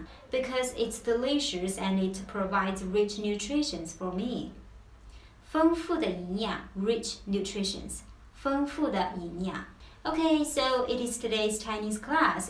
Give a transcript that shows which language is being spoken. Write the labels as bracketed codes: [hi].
[en] Because it's delicious and it provides rich nutritions for me. [zh] 丰富的营养 [en] rich nutritions. [zh] 丰富的营养。 [en] Okay, so it is today's Chinese class.